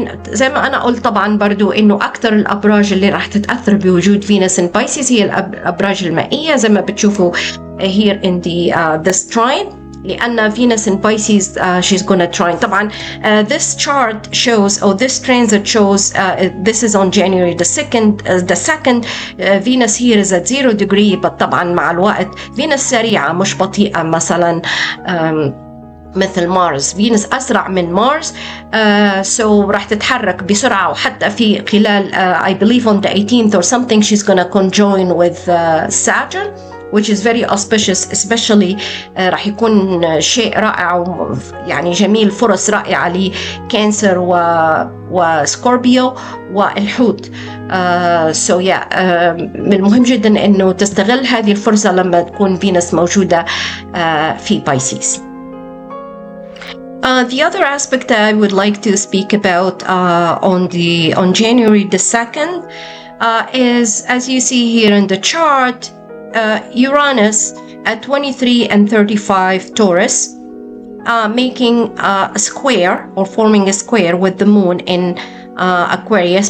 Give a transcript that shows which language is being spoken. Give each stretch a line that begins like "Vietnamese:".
Arabic: زي ما أنا قلت طبعا برضو إنه أكثر الأبراج اللي راح تتأثر بوجود فينوس in Pisces هي الأبراج المائية، زي ما بتشوفوا
English: here in this trine،
Arabic: لأن
English: Venus in Pisces she's gonna trine.
Arabic: طبعا
English: this chart shows or this transit shows this is on January the 2nd Venus here is at 0 degree.
Arabic: but طبعا مع الوقت Venus سريعة مش بطيئة مثلا مثل مارس. فينوس أسرع من مارس so راح تتحرك بسرعة، وحتى في خلال
English: I believe on the 18th or something she's gonna conjoin with Saturn which is very auspicious especially
Arabic: راح يكون شيء رائع يعني جميل، فرص رائعة لكانسر وسكوربيو والحوت. so yeah من المهم جدا انه تستغل هذه الفرصة لما تكون فينوس موجودة في بايسيس.
English: The other aspect that I would like to speak about on January the 2nd is, as you see here in the chart, Uranus at 23 and 35 Taurus, making a square or forming a square with the moon in Aquarius.